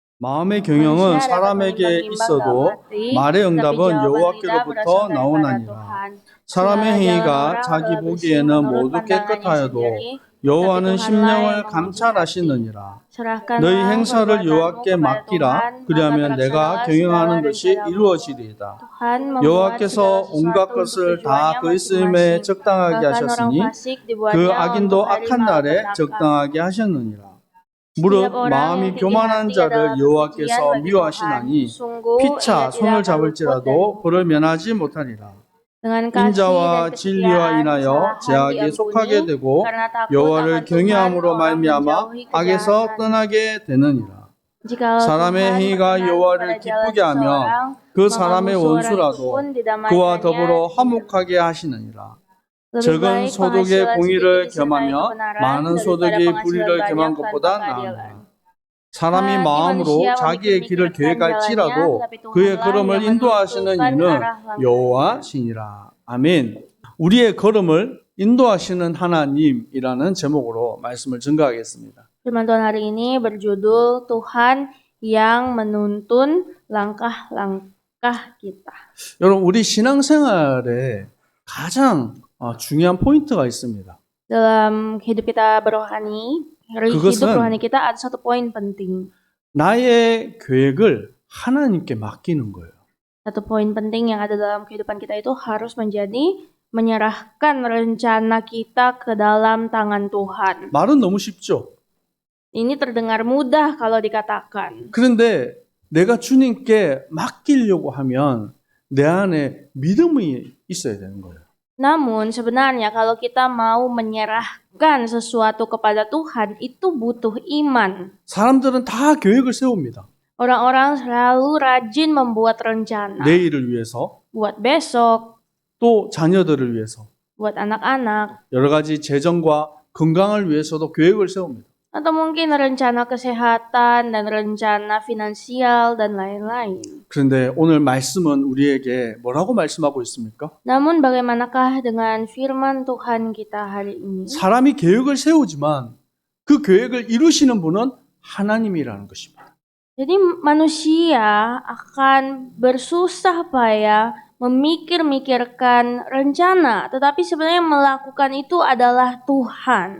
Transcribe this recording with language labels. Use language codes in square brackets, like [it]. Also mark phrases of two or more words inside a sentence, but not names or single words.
[ko] 마음의 경영은 [id] Manusia dapat [ko] 사람에게 [id] menimbang-nimbang dalam [ko] 있어도 [id] hati, [ko] 말의 [id] tapi [ko] 응답은 [id] jawaban lidah [ko] 여호와께로부터 [id] berasal daripada [ko] 나오나니라. [id] Tuhan. [ko] 사람의 [id] Segala jalan [ko] 행위가 [id] orang [ko] 자기 [id] adalah bersih [ko] 보기에는 [id] menurut [ko] 모두 [id] pandangannya [ko] 깨끗하여도 [id] sendiri, tapi [ko] 여호와는 [id] Tuhanlah [ko] 심령을 [id] yang menguji hati. [ko] 감찰하시느니라. 너희 [id] Serahkanlah [ko] 행사를 [id] perbuatanmu [ko] 여호와께 [id] kepada [ko] 맡기라. [id] Tuhan, maka [ko] 그리하면 내가 [id] terlaksanalah segala [ko] 경영하는 것이 [id] rencanamu. [ko] 이루어지리이다. [id] Tuhan membuat segala [ko] 여호와께서 온갖 [id] sesuatu untuk [ko] 것을 다 [id] tujuannya [ko] 그의 쓰임에 [id] masing-masing. [ko] 적당하게 [id] Bahkan orang [ko] 하셨으니 [id] fasik [ko] 그 [id] dibuatnya [ko] 악인도 [id] untuk hari [ko] 악한 날에 [id] malapetaka. [ko] 적당하게 하셨느니라. [id] Setiap [ko] 무릇 [id] orang yang [ko] 마음이 [id] tinggi [ko] 교만한 [id] hati [ko] 자를 [id] adalah kepujian [ko] 여호와께서 [id] bagi Tuhan. [ko] 미워하시나니 [id] Sungguh ia [ko] 피차 [id] tidak [ko] 손을 [id] akan luput dari [ko] 잡을지라도 [id] hukum. [ko] 벌을 면하지 못하리라. [id] Dengan kasih dan [ko] 인자와 진리와 [id] kesetiaan [ko] 인하여 [id] kesalahan [ko] 제약에 속하게 [id] diampuni, [ko] 되고 [id] karena takut [ko] 여호와를 [id] akan Tuhan [ko] 경외함으로 [id] orang [ko] 말미암아 [id] menjauhi [ko] 악에서 [id] kejahatan. [ko] 떠나게 되느니라. [id] Jikalau [ko] 사람의 [id] Tuhan [ko] 행위가 [id] berkenan [ko] 여호와를 [id] kepada jalan [ko] 기쁘게 하면 [id] seseorang, [ko] 그 [id] maka [ko] 사람의 [id] musuh orang itu [ko] 원수라도 [id] pun [ko] 그와 [id] didamaikannya [ko] 더불어 [id] di [ko] 화목하게 하시느니라. [id] Lebih [ko] 적은 [id] baik [ko] 소득의 [id] penghasilan [ko] 공의를 [id] sedikit disertai [ko] 겸하며 [id] kebenaran [ko] 많은 [id] daripada [ko] 소득의 [id] penghasilan [ko] 불의를 [id] banyak [ko] 겸한 [id] tanpa [ko] 것보다 [id] keadilan. [ko] 나으니라. 사람이 [id] Hati [ko] 마음으로 [id] manusia [ko] 자기의 길을 [id] memikir-mikirkan jalannya, [ko] 계획할지라도 [id] tetapi [ko] 그의 [id] Tuhanlah [ko] 걸음을 [id] yang [ko] 인도하시는 [id] menentukan [ko] 이는 [id] arah langkahnya. [ko] 여호와시니라. 아멘. 우리의 걸음을 인도하시는 하나님이라는 제목으로 말씀을 증거하겠습니다. [id] Firman Tuhan hari ini berjudul Tuhan yang menuntun langkah-langkah kita. [ko] 여러분, 우리 신앙생활에 가장 중요한 포인트가 있습니다. [id] Dalam hidup kita berrohani, hidup [ko] 그것은 [id] rohani kita ada satu poin penting. [ko] 나의 계획을 하나님께 맡기는 거예요. [id] Satu poin penting yang ada dalam kehidupan kita itu harus menjadi menyerahkan rencana kita ke dalam tangan Tuhan. [ko] 말은 너무 쉽죠. [id] Ini terdengar mudah kalau dikatakan. [ko] 그런데 내가 주님께 맡기려고 하면 내 안에 믿음이 있어야 되는 거예요. [id] Namun sebenarnya kalau kita mau menyerahkan sesuatu kepada Tuhan itu butuh iman. [ko] 사람들은 다 계획을 세웁니다. [id] Orang-orang selalu rajin membuat rencana. [ko] 내일을 위해서, [id] Buat besok, [ko] 또 자녀들을 위해서, [id] buat anak-anak, [ko] 여러 가지 재정과 건강을 위해서도 계획을 세웁니다. [id] atau mungkin rencana kesehatan dan rencana finansial dan lain-lain. [ko] 그런데 오늘 말씀은 우리에게 뭐라고 말씀하고 있습니까? [id] Namun bagaimanakah dengan firman Tuhan kita hari ini? [ko] 사람이 계획을 세우지만 그 계획을 이루시는 분은 하나님이라는 것입니다. [id] Jadi manusia akan bersusah payah memikir-mikirkan rencana, tetapi sebenarnya melakukan itu adalah Tuhan.